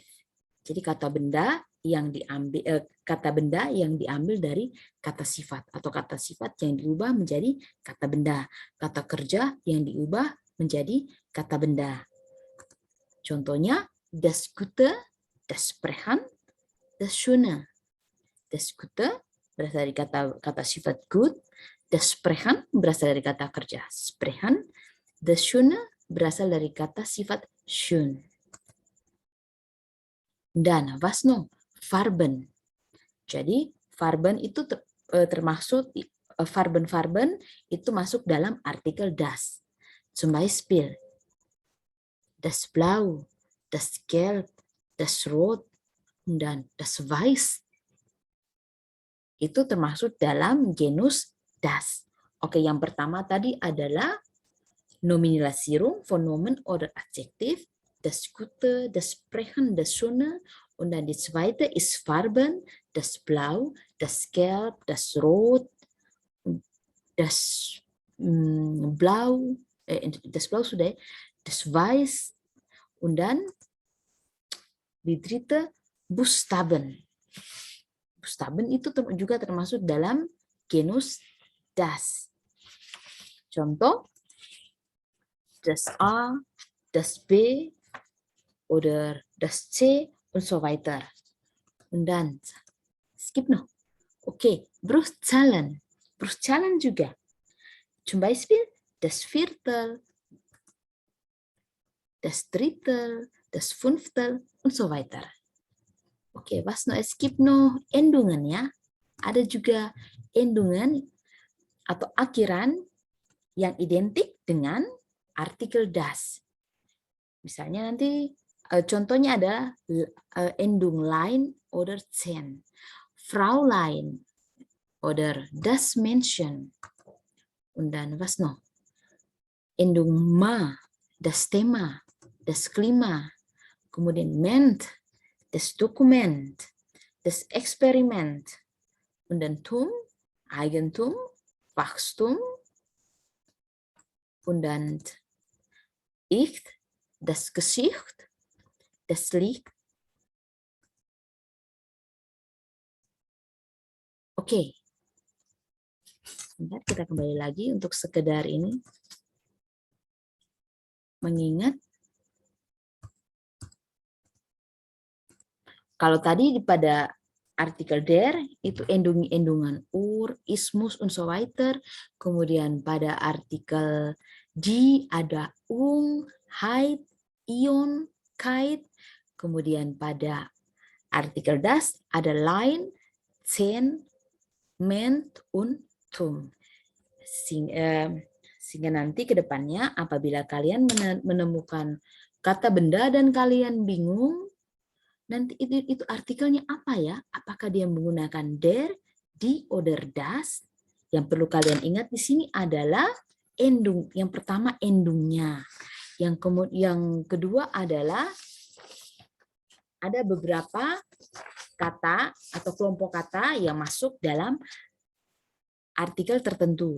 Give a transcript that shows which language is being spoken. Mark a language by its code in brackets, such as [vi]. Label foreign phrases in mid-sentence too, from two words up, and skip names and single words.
[id] Jadi kata benda yang diambil dari kata sifat atau kata sifat yang diubah menjadi kata benda, kata kerja yang diubah menjadi kata benda. Contohnya [de] das Gute, das Sprechen, das Schöne. Das Gute [id] berasal dari kata sifat good, [de] das Sprechen [id] berasal dari kata kerja sprechen, [de] das Schöne [id] berasal dari kata sifat schön. [de] Dan was noch? Farben. [id] Jadi Farben itu termasuk Farben itu masuk dalam artikel das. [de] Zum Beispiel das Blau, das Gelb, das Rot, dan das Weiß. [id] Itu termasuk dalam [de] genus das. Oke, yang pertama tadi adalah Nominalisierung, Phänomen oder Adjektiv, das Gute, das Sprechen, das Schöne, und dann die zweite ist Farben, das Blau, das Gelb, das Rot, das Blau, das Blau sudah, das Weiß, und dann die dritte Buchstaben. [id] Buchstaben itu juga termasuk dalam [de] genus das. Contoh, das A, das B, oder das C, und so weiter. Und dann, skip noch. Okay, Bruchzahlen. [id] Bruchzahlen juga. [de] Zum Beispiel, das Viertel, das Drittel, das Fünftel, und so weiter. Oke, was noch? Es gibt noch Endungen ya. [id] Ada juga endungan atau akhiran yang identik dengan artikel das. Misalnya nanti contohnya ada [de] Endung Lein oder Zen, Fraulein oder das Männchen. Und dann was noch? Endung ma, das Thema, das Klima, kemudian ment, das Dokument, das Experiment, und dann Tum, Eigentum, Wachstum, und dann ich, das Gesicht, das Licht. [id] Oke. Bentar, kita kembali lagi untuk sekedar ini mengingat kalau tadi pada artikel der itu endungan ismus, [de] und so weiter. [id] Kemudian pada artikel die ada heit, ion, kait. Kemudian pada Artikel das ada lain, [de] zehn, ment, und tum. [id] Sehingga nanti ke depannya apabila kalian menemukan kata benda dan kalian bingung, nanti itu artikelnya apa ya? Apakah dia menggunakan [de] der, die, oder das? [id] Yang perlu kalian ingat di sini adalah endung. Yang pertama endungnya. Yang kedua adalah ada beberapa kata atau kelompok kata yang masuk dalam artikel tertentu.